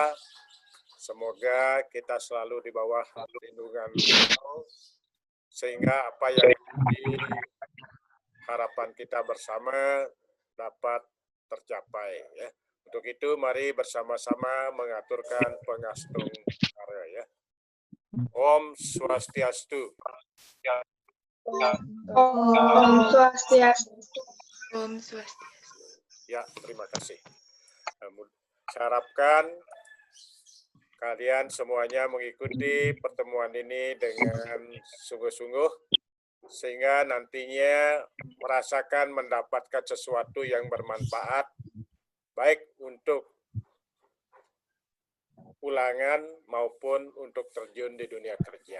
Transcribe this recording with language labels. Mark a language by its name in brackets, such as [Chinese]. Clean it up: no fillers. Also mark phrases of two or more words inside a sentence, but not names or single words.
[Indonesian] Semoga kita selalu di bawah lindungan Beliau, sehingga apa yang menjadi harapan kita bersama dapat tercapai. Ya. Untuk itu, mari bersama-sama mengaturkan [Balinese] pengastung karya. [Indonesian] Ya. [Balinese] Om Swastiastu. Om Swastiastu. Om Swastiastu. [Indonesian] Ya, terima kasih. Saya harapkan kalian semuanya mengikuti pertemuan ini dengan sungguh-sungguh, sehingga nantinya merasakan mendapatkan sesuatu yang bermanfaat, baik untuk ulangan maupun untuk terjun di dunia kerja.